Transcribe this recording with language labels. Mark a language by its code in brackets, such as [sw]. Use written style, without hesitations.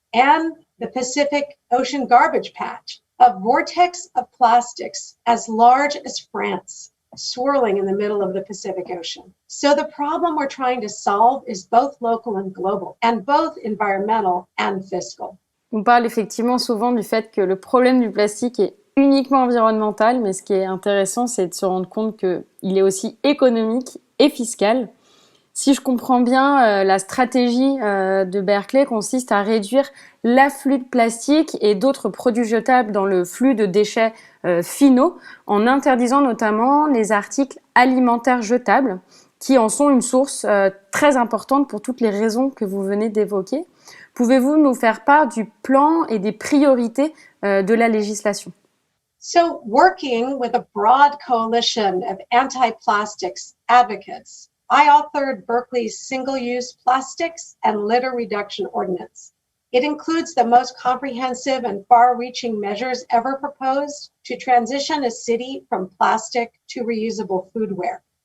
[en] And the Pacific Ocean garbage patch, a vortex of plastics as large as France, swirling in the middle of the Pacific Ocean. So the problem we're trying to solve is both local and global, and both environmental and fiscal. [fr] On parle effectivement souvent du fait que le problème du plastique est uniquement environnemental, mais ce qui est intéressant, c'est de se rendre compte qu'il est aussi économique et fiscal. Si je comprends bien, la stratégie de Berkeley consiste à réduire l'afflux de plastique et d'autres produits jetables dans le flux de déchets finaux, en interdisant notamment les articles alimentaires jetables, qui en sont une source très importante pour toutes les raisons que vous venez d'évoquer. Pouvez-vous nous faire part du plan et des priorités de la législation? [en] So, working with a broad coalition of anti-plastics advocates, I authored Berkeley's Single-Use Plastics and Litter Reduction Ordinance. It includes the most comprehensive and far-reaching measures ever proposed to transition a city from plastic to reusable foodware.